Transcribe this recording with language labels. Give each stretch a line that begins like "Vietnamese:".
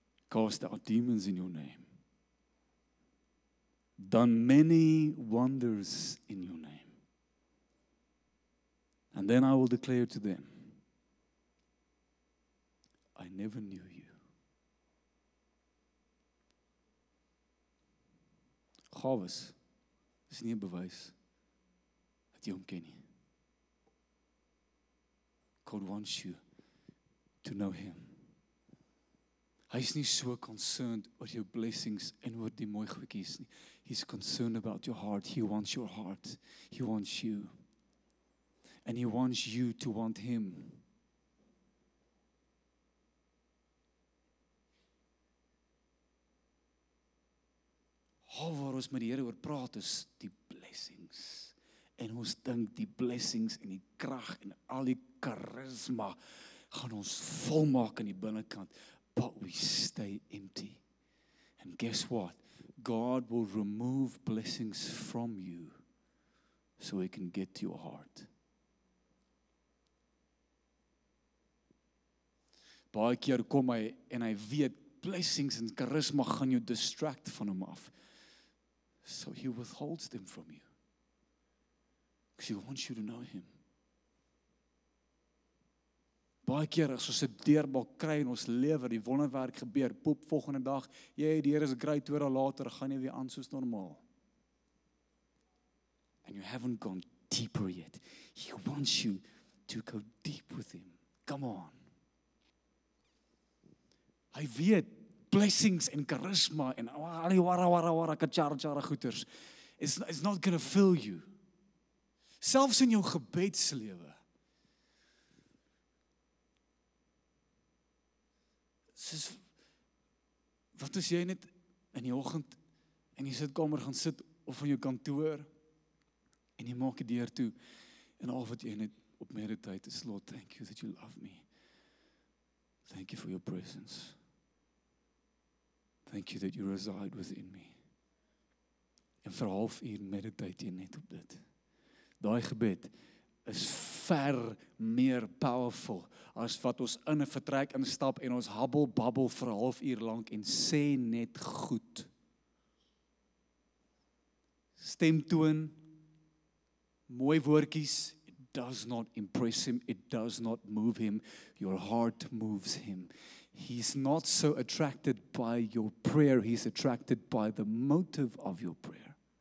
English: Cast out demons in your name. Done many wonders in your name. And then I will declare to them, I never knew you.
Afrikaans: Gawes is nie 'n bewys dat jy hom ken nie.
English: God wants you to know him.
Afrikaans: Hy's nie so concerned oor jou blessings en oor die mooi goedjies nie.
English: He's concerned about your heart. He wants your heart. He wants you. And he wants you to want him.
Afrikaans: Waar ons met die Here oor praat is die blessings. En ons dink die blessings en die krag en al die charisma gaan ons volmaak in die binnekant.
English: But we stay empty. And guess what? God will remove blessings from you so he can get to your heart.
Afrikaans: Baie keer kom hy en hy weet blessings en charisma gaan jou distract van hom af.
English: So he withholds them from you. Because he wants you to know him.
Afrikaans: Baie keer as ons 'n deurbraak kry in ons lewe, die wonderwerk gebeur, poep volgende dag, die Here is great, 2 dae later gaan jy weer aan soos normaal.
English: And you haven't gone deeper yet. He wants you to go deep with him. Come on.
Afrikaans: Hy weet blessings en charisma en al die wara kachara goeters
English: it's not going to fill you.
Afrikaans: Selfs in jou gebedslewe. Soos, wat as jy net in die oggend in die sitkamer gaan sit of in jou kantoor en jy maak die deur toe en al wat jy net op meditate is,
English: Lord, thank you that you love me. Thank you for your presence. Thank you that you reside within me.
Afrikaans: En vir 'n halfuur meditate jy net op dit. Daai gebed is ver meer powerful as wat ons in 'n vertrek instap en ons babbel vir 'n halfuur lank en sê net goed. Stemtoon, mooi woordjies,
English: it does not impress him, it does not move him, your heart moves him. He's not so attracted by your prayer, he's attracted by the motive of your prayer.